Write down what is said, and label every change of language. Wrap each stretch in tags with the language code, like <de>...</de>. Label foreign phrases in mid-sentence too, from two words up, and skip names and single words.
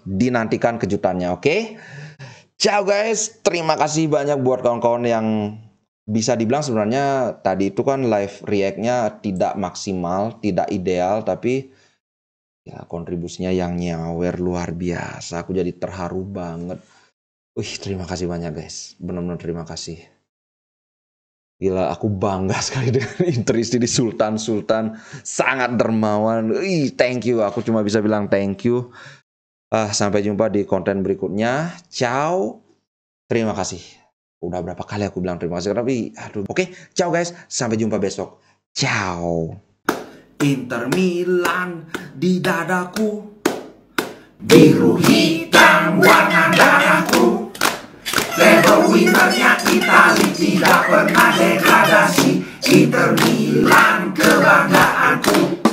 <id>Dinantikan kejutannya, oke? Ciao guys, terima kasih banyak buat kawan-kawan yang bisa dibilang sebenarnya tadi itu kan</id> <en>live react-</en> <id>nya tidak maksimal, tidak ideal, tapi ya kontribusinya yang nyawer luar biasa. Aku jadi terharu banget. Terima kasih banyak guys, benar-benar terima kasih. Gila, aku bangga sekali dengan Inter di Sultan. Sultan sangat dermawan.</id> <en>Thank you.</en> <id>Aku cuma bisa bilang</id> <en>thank you.</en> <id>Sampai jumpa di konten berikutnya. Ciao. Terima kasih. Udah berapa kali aku bilang terima kasih, tapi aduh. Oke, ciao guys. Sampai jumpa besok. Ciao. Inter Milan di dadaku, biru hitam warna darahku. Level winnernya Itali, tidak pernah degradasi. Inter Milan kebanggaanku.</id>